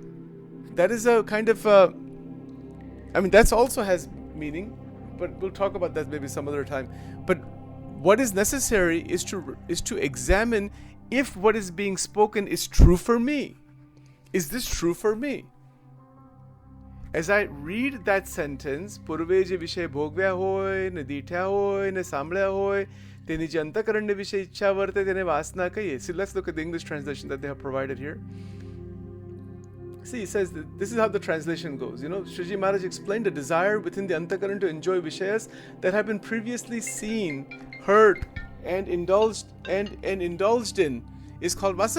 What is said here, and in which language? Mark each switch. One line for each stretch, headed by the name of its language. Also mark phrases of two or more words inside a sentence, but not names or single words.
English: That is a kind of, that also has meaning, but we'll talk about that maybe some other time. But what is necessary is to examine if what is being spoken is true for me. Is this true for me? As I read that sentence,
Gujarati: પૂર્વે જે વિષય ભોગવ્યા હોય, ને દિઠ્યા હોય, ને સાંભળ્યા હોય, તેની જે અંતઃકરણ ને વિષય ઇચ્છા વર્તે, તેને વાસના કહીએ.
English: See, let's look at the English translation that they have provided here. See, it says that this is how the translation goes. Shiji Maharaj explained a desire within the antakaran to enjoy vishayas that have been previously seen, heard, and indulged in is called vasana.